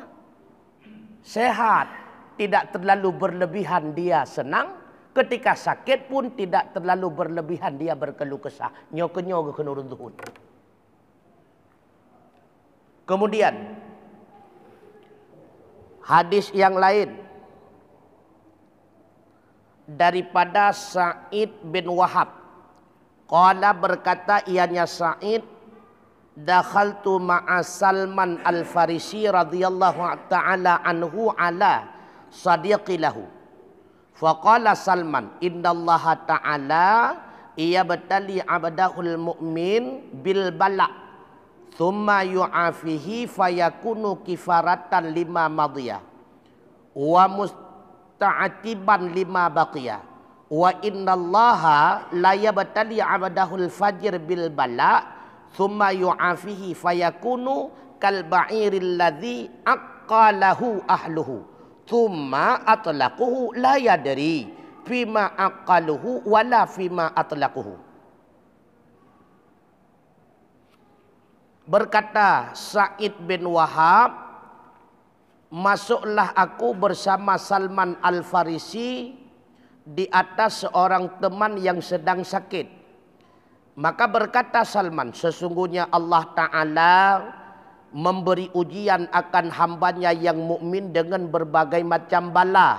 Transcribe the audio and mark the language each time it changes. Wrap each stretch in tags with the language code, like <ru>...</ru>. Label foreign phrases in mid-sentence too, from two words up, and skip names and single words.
<ms>Sehat tidak terlalu berlebihan dia senang, ketika sakit pun tidak terlalu berlebihan dia berkeluh kesah. Nyokenyo kenuruntuhun. Kemudian hadis yang lain daripada Sa'id bin Wahab.</ms> <ar>Qala</ar> <ms>berkata ianya</ms> <ar>Sa'id, دخلت مع سلمان الفارسي رضي الله تعالى عنه على صديق له. فقال سلمان إن الله تعالى ليبتلي عبده المؤمن بالبلاء ثم يعافيه فيكون كفارة لما مضى ومستعتبا لما بقي. وإن الله لا يبتلي عبده الفاجر بالبلاء ثم يعافيه فيكون كالبعير الذي عقله أهله ثم أطلقوه لا يدري فيم عقلوه ولا فيم أطلقوه.</ar> <ms>Berkata Sa'id bin Wahab, masuklah aku bersama Salman al-Farisi di atas seorang teman yang sedang sakit. Maka berkata Salman, sesungguhnya Allah Ta'ala memberi ujian akan hambanya yang mukmin dengan berbagai macam bala.</ms>